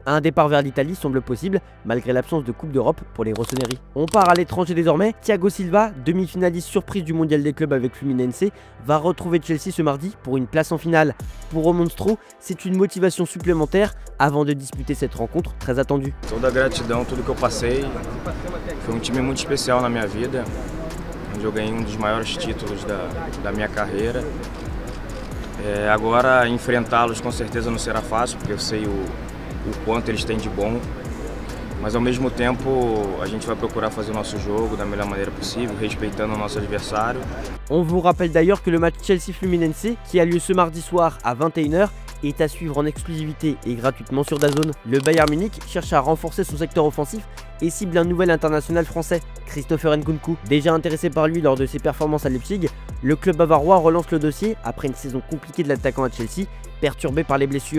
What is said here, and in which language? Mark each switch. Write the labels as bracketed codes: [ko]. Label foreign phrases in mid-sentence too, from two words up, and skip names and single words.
[fr] Un départ vers l'Italie semble possible malgré l'absence de Coupe d'Europe pour les Rossoneri. On part à l'étranger désormais. Thiago Silva, demi-finaliste surprise du mondial des clubs avec Fluminense, va retrouver Chelsea ce mardi pour une place en finale. Pour o Monstro, c'est une motivation supplémentaire avant de disputer cette rencontre très attendue. [pt] Toda gratidão, tudo que eu passei. Foi time muito especial na minha vida, onde eu ganhei dos maiores títulos da minha carreira. Agora enfrentá-los com certeza não será fácil, porque eu sei o quanto eles têm de bom. Mas ao mesmo tempo a gente vai procurar fazer o nosso jogo da melhor maneira possível, respeitando o nosso adversário. [fr] On vous rappelle d'ailleurs que le match Chelsea-Fluminense, qui a lieu ce mardi soir à 21 h, est à suivre en exclusivité et gratuitement sur DAZN. Le Bayern Munich cherche à renforcer son secteur offensif et cible un nouvel international français, Christopher Nkunku. Déjà intéressé par lui lors de ses performances à Leipzig, le club bavarois relance le dossier après une saison compliquée de l'attaquant à Chelsea, perturbé par les blessures.